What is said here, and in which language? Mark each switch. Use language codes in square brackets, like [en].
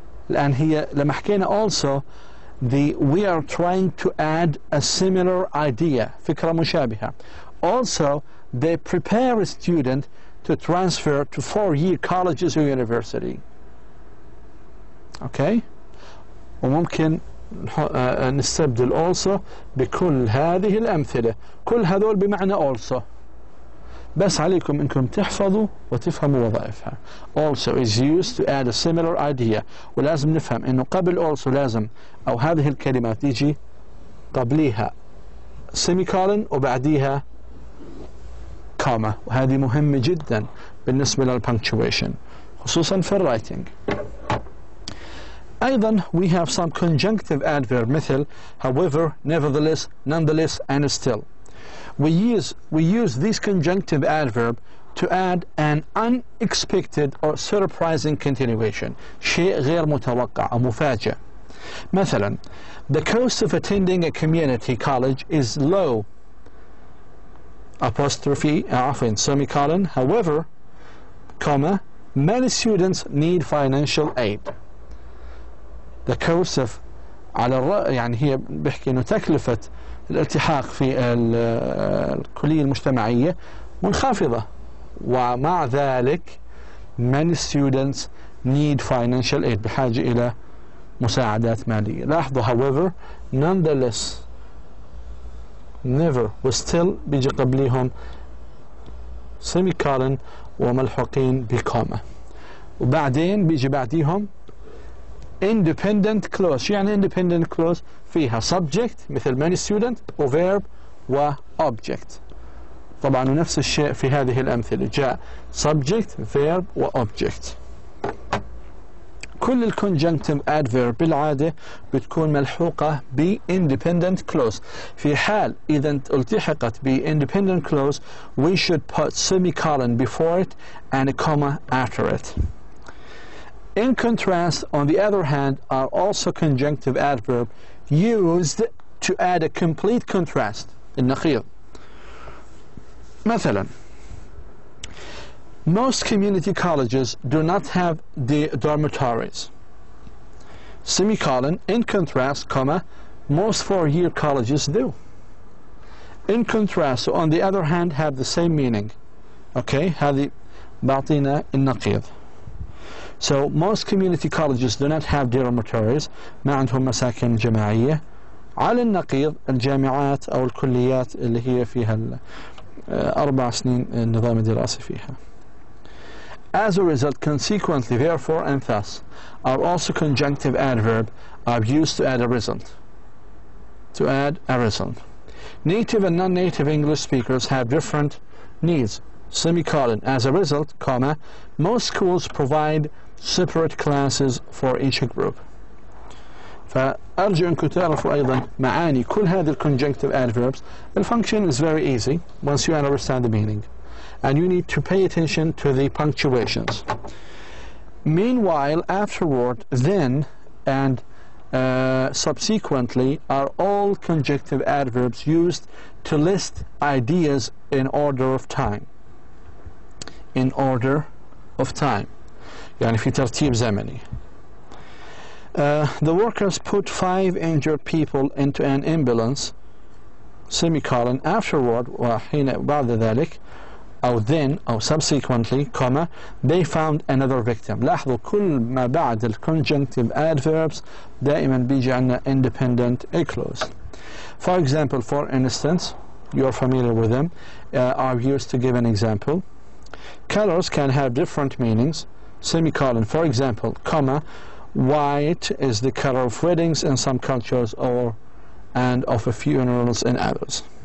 [ar] الآن هي لما حكينا [en] also we are trying to add a similar idea, [ar] فكرة مشابهة. [en] Also they prepare a student to transfer to 4-year colleges or university. Okay? [ar] وممكن نستبدل also بكل هذه الأمثلة. كل هذول بمعنى also. بس عليكم انكم تحفظوا وتفهموا وظائفها. [en] Also is used to add a similar idea. [ar] ولازم نفهم انه قبل also لازم او هذه الكلمات يجي قبليها semicolon وبعديها comma. وهذه مهمة جدا بالنسبة للpunctuation خصوصا في الرايتنج. أيضا [en] we have some conjunctive adverb مثل however, nevertheless, nonetheless and still. We use this conjunctive adverb to add an unexpected or surprising continuation. [ar] شيء غير متوقع أو مفاجئ. مثلا [en] the cost of attending a community college is low. Apostrophe [ar] عفوا [en] semicolon. However, comma, many students need financial aid. The cost of [ar] على الرأي يعني هي بحكي إنه تكلفة الالتحاق في الكلية المجتمعية منخفضة ومع ذلك [en] many students need financial aid [ar] بحاجة إلى مساعدات مالية. لاحظوا however, nonetheless never وstill بيجي قبليهم semicolon وملحوقين بكومة، وبعدين بيجي بعديهم independent clause. شو يعني independent clause؟ فيها subject مثل many student وverb وobject. طبعا ونفس الشيء في هذه الأمثلة جاء subject verb وobject. كل الconjunctive adverb بالعادة بتكون ملحوقة ب independent clause. في حال إذا التحقت ب [en] independent clause we should put semicolon before it and a comma after it. In contrast, on the other hand, are also conjunctive adverb used to add a complete contrast. [ar] النقيض. مثلا, [en] most community colleges do not have the dormitories. Semicolon, in contrast, comma, most four-year colleges do. In contrast, on the other hand, have the same meaning. [ar] Okay, هذه بعطينا النقيض. [en] So most community colleges do not have dormitories. [ar] ما عندهم مساكن جماعية. على النقيض الجامعات أو الكليات اللي هي فيها 4 سنين النظام الدراسي فيها. [en] As a result, consequently, therefore, and thus are also conjunctive adverb are used to add a result. To add a result. Native and non-native English speakers have different needs. Semicolon. As a result, comma, most schools provide separate classes for each group. [ar] فأرجو أنكم تعرفوا أيضا معاني كل هذه conjunctive adverbs. [en] The function is very easy once you understand the meaning, and you need to pay attention to the punctuations. Meanwhile, afterward, then, and subsequently are all conjunctive adverbs used to list ideas in order of time. In order of time. [ar] يعني في ترتيب زمني. [en] The workers put 5 injured people into an ambulance, semicolon, afterward, [ar] وحين بعد ذلك, [en] أو then, أو subsequently, comma, they found another victim. [ar] لاحظوا كل ما بعد ال conjunctive adverbs دائما بيجي عنا independent clause. [en] For example, for instance, you're familiar with them, are used to give an example. Colors can have different meanings, semicolon, for example, comma, white is the color of weddings in some cultures and of funerals in others.